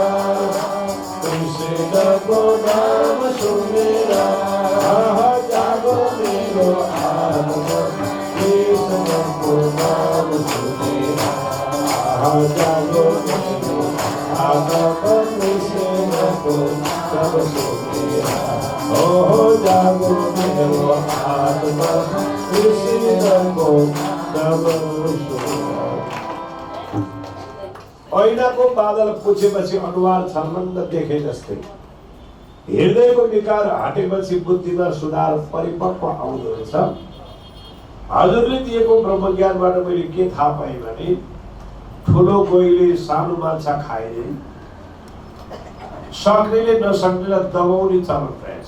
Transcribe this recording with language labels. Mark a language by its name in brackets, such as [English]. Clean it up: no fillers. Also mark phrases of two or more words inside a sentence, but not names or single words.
[Nepali] कृष्ण को नाम सुनेरा जागो मेरो आत्मा कृष्ण को नाम सुनेरा जागो मेरो आत्मा कृष्ण को नाम सुनेरा ओ जागो मेरो आत्मा कृष्ण को नाम सुनेरा। ऐनाको बादल पुछेपछि अनुहार छर्मङ्ग देखे जस्तै हृदयको विकार हटेपछि बुद्धिमा सुधार परिपक्व आउँदो रहेछ। हजुरले दिएको ब्रह्मज्ञानबाट मैले के थाहा पाएँ भने ठुलो गोइले सानो माछा खाए सक्नेले नसक्नेलाई दबाउने चलन रहेछ।